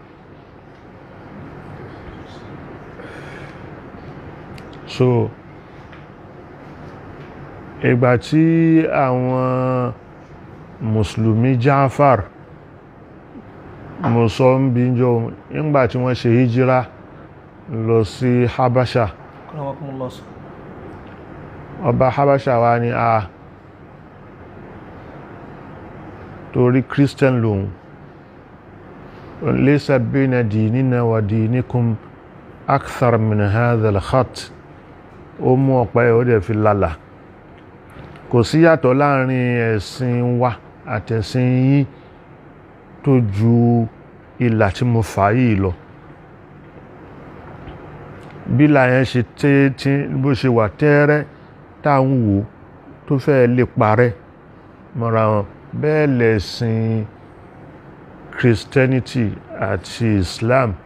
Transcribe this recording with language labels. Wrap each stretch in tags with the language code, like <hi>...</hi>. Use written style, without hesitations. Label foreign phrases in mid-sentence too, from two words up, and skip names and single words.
<yo>So ìgbà tí àwọn Mùsùlùmí Jafar mo sọ ń bí jọ nígbà tí wọ́n ṣe hijira lọ sí Habasha, ọba Habasha wá ní torí Christian lòun</yo> <ar>ليس بين ديننا ودينكم أكثر من هذا الخط</ar> <yo>ó mú ọ̀pá ẹ̀ ó dẹ̀ fi lálà kò sí yàtọ̀ láàrin ẹ̀sìn wa àtẹ̀sìn yín tó ju ìlà tí mo fà yìí lọ bí láyẹn ṣe tí bó ṣe wà tẹ́ẹ́rẹ́ táwọn wò tó fẹ́ lè parẹ́ mọ́ra wọn bẹ́ẹ̀ lẹ̀sìn Christianity àti Islam</yo>